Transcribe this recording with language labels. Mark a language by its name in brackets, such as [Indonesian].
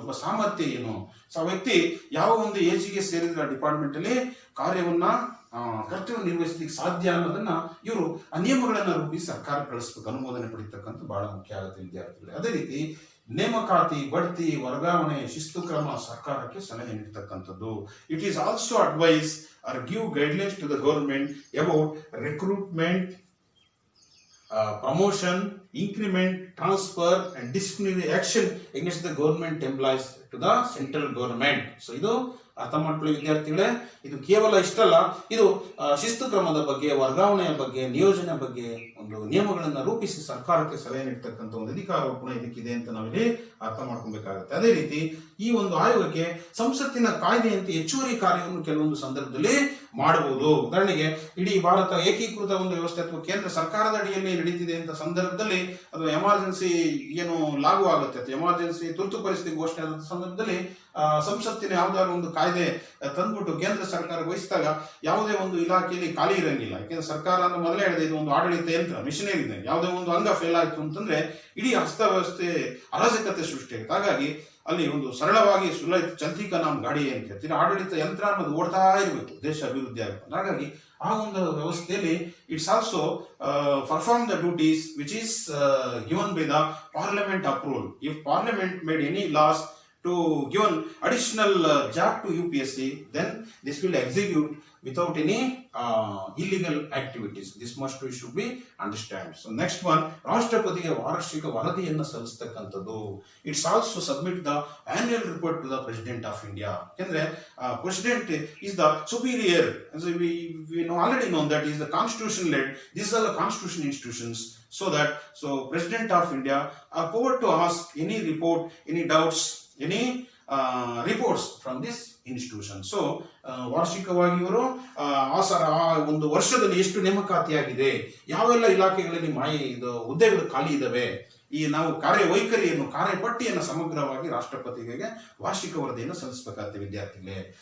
[Kannada] ಒಬ್ಬ ಸಾಮರ್ಥ್ಯ ಏನು, ಸೊ ಆ ವ್ಯಕ್ತಿ ಯಾವ ಒಂದು ಏಜಿಗೆ ಸೇರಿದ ಡಿಪಾರ್ಟ್ಮೆಂಟ್ ಅಲ್ಲಿ ಕಾರ್ಯವನ್ನ ಕರ್ತವ್ಯ ನಿರ್ವಹಿಸಲಿಕ್ಕೆ ಸಾಧ್ಯ ಅನ್ನೋದನ್ನ ಇವರು ಆ ನಿಯಮಗಳನ್ನ ರೂಪಿಸಿ ಸರ್ಕಾರ ಕಳಿಸ್ಬೇಕು, ಅನುಮೋದನೆ ಪಡಿತಕ್ಕಂಥ ಬಹಳ ಮುಖ್ಯ ಆಗುತ್ತೆ ವಿದ್ಯಾರ್ಥಿಗಳು. ಅದೇ ರೀತಿ ನೇಮಕಾತಿ, ಬಡ್ತಿ, ವರ್ಗಾವಣೆ, ಶಿಸ್ತು ಕ್ರಮ ಸರ್ಕಾರಕ್ಕೆ ಸಲಹೆ ನೀಡತಕ್ಕಂಥದ್ದು. [English] It is also advise or give guidelines to the government about recruitment, promotion, increment, transfer and disciplinary action against the government employees to the central government. [Kannada] So ಇದು ಅರ್ಥ ಮಾಡ್ಕೊಳ್ಳಿ ವಿದ್ಯಾರ್ಥಿಗಳೇ. ಇದು ಕೇವಲ ಇಷ್ಟಲ್ಲ, ಇದು ಶಿಸ್ತು ಕ್ರಮದ ಬಗ್ಗೆ, ವರ್ಗಾವಣೆಯ ಬಗ್ಗೆ, ನಿಯೋಜನೆ ಬಗ್ಗೆ ಒಂದು ನಿಯಮಗಳನ್ನ ರೂಪಿಸಿ ಸರ್ಕಾರಕ್ಕೆ ಸಲಹೆ ನೀಡತಕ್ಕಂಥ ಒಂದು ಅಧಿಕಾರವು ಕೂಡ ಇದಕ್ಕಿದೆ ಅಂತ ನಾವಿಲ್ಲಿ ಅರ್ಥ ಮಾಡ್ಕೊಬೇಕಾಗುತ್ತೆ. ಅದೇ ರೀತಿ ಈ ಒಂದು ಆಯೋಗಕ್ಕೆ ಸಂಸತ್ತಿನ ಕಾಯ್ದೆಯಂತೆ ಹೆಚ್ಚುವರಿ ಕಾರ್ಯವನ್ನು ಕೆಲವೊಂದು ಸಂದರ್ಭದಲ್ಲಿ ಮಾಡಬಹುದು. ಉದಾಹರಣೆಗೆ ಇಡೀ ಭಾರತ ಏಕೀಕೃತ ಒಂದು ವ್ಯವಸ್ಥೆ ಅಥವಾ ಕೇಂದ್ರ ಸರ್ಕಾರದ ಅಡಿಯಲ್ಲಿ ನಡೀತಿದೆ ಅಂತ ಸಂದರ್ಭದಲ್ಲಿ, ಅಥವಾ ಎಮರ್ಜೆನ್ಸಿ ಏನು ಲಾಗು ಆಗುತ್ತೆ ಅಥವಾ ಎಮರ್ಜೆನ್ಸಿ ತುರ್ತು ಪರಿಸ್ಥಿತಿ ಘೋಷಣೆ ಆದ ಸಂದರ್ಭದಲ್ಲಿ ಸಂಸತ್ತಿನ ಯಾವ್ದಾದ್ರು ಒಂದು ಕಾಯ್ದೆ ತಂದ್ಬಿಟ್ಟು ಕೇಂದ್ರ ಸರ್ಕಾರ ವಹಿಸಿದಾಗ ಯಾವುದೇ ಒಂದು ಇಲಾಖೆಯಲ್ಲಿ ಖಾಲಿ ಇರಂಗಿಲ್ಲ. ಯಾಕೆಂದ್ರೆ ಸರ್ಕಾರ ಅಂತ ಮೊದಲೇ ಹೇಳಿದೆ, ಇದು ಒಂದು ಆಡಳಿತ ಯಂತ್ರ, ಮಿಷನರಿ ಇದೆ. ಯಾವುದೇ ಒಂದು ಅಂಗ ಫೇಲ್ ಆಯ್ತು ಅಂತಂದ್ರೆ ಇಡೀ ಹಸ್ತವ್ಯವಸ್ಥೆ ಅರಾಜಕತೆ ಸೃಷ್ಟಿಯಾಗುತ್ತೆ. ಹಾಗಾಗಿ ಅಲ್ಲಿ ಒಂದು ಸರಳವಾಗಿ ಚಂದ್ರಿಕ ನಾಮ್ ಗಾಡಿ ಅಂತ ಹೇಳ್ತೀವಿ, ಆಡಳಿತ ಯಂತ್ರ ಅನ್ನೋದು ಓಡ್ತಾ ಇರಬೇಕು, ದೇಶ ಅಭಿವೃದ್ಧಿ ಆಗಬೇಕು. ಹಾಗಾಗಿ ಆ ಒಂದು ವ್ಯವಸ್ಥೆಯಲ್ಲಿ [English] It's also perform the duties which is given by the parliament approval. If parliament made any laws to give an additional job to UPSC, then this will execute without any illegal activities. This must we should be understand. So next one, [Kannada] ರಾಷ್ಟ್ರಪತಿಗೆ ವಾರ್ಷಿಕ ವರದಿಯನ್ನು ಸಲ್ಲಿಸತಕ್ಕಂಥದ್ದು. [English] It's also submit the annual report to the president of India. ಯಾಕಂದ್ರೆ president is the superior. We know already known that is the constitution led. These are the constitution institutions. So President of India are power to ask any report, any doubts, any reports from this institution. [Kannada] So ವಾರ್ಷಿಕವಾಗಿ ಇವರು ಆ ಒಂದು ವರ್ಷದಲ್ಲಿ ಎಷ್ಟು ನೇಮಕಾತಿಯಾಗಿದೆ, ಯಾವೆಲ್ಲ ಇಲಾಖೆಗಳಲ್ಲಿ ಹುದ್ದೆಗಳು ಖಾಲಿ ಇದಾವೆ, ಈ ನಾವು ಕಾರ್ಯವೈಖರಿಯನ್ನು, ಕಾರ್ಯಪಟ್ಟಿಯನ್ನು ಸಮಗ್ರವಾಗಿ ರಾಷ್ಟ್ರಪತಿಗೆ ವಾರ್ಷಿಕ ವರದಿಯನ್ನು ಸಲ್ಲಿಸಬೇಕಾಗುತ್ತೆ ವಿದ್ಯಾರ್ಥಿಗಳೇ.